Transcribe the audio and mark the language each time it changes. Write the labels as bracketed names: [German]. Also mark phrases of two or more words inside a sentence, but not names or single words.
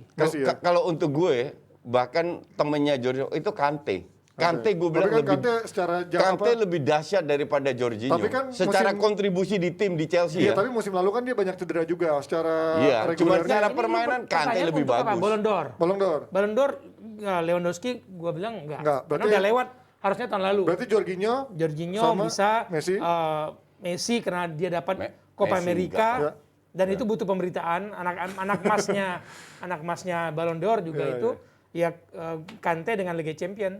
[Indonesian] Messi ya? kalau untuk gue, bahkan temennya Jorginho itu Kante. Kante gue bilang Tapi kan lebih Kante secara Kante lebih dahsyat daripada Jorginho. Tapi kan secara musim- kontribusi di tim di Chelsea Iya, ya. tapi musim lalu kan dia banyak cedera juga secara Iya, cuma reguler. secara Ini permainan Kante pertanyaan lebih untuk apa? bagus. Ballon d'Or. Ballon d'Or. Ballon d'Or Lewandowski gua bilang enggak. Enggak, Karena berarti- udah lewat harusnya tahun lalu. Berarti Jorginho Jorginho sama bisa Messi? Messi karena dia dapat Messi Copa enggak. America Ya. Dan itu butuh pemberitaan. Anak emasnya Ballon d'Or juga itu ya Kante dengan Liga Champion.